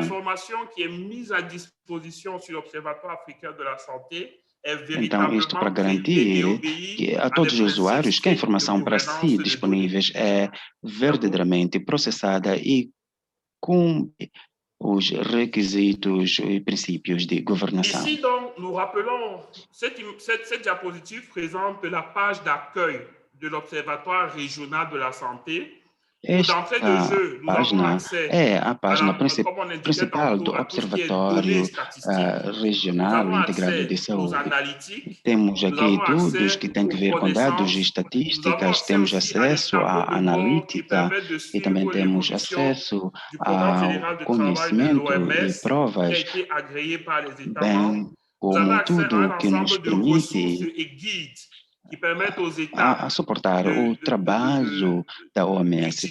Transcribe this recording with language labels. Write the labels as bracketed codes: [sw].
[fr] L'information qui est mise à disposition sur l'Observatoire africain de la santé. [pt] Então, isto para garantir que a todos os usuários que a informação para si disponíveis é verdadeiramente processada e cumpre os requisitos e princípios de governação. [fr] Ici, donc, nous rappelons, cette diapositive présente la page d'accueil de l'Observatoire régional de la santé. [pt] Esta página é a página principal do Observatório Regional Integrado de Saúde. Temos aqui tudo que tem a ver com dados e estatísticas, temos acesso à analítica e também temos acesso ao conhecimento e provas, bem como tudo que nos permite a suportar o trabalho da OMS.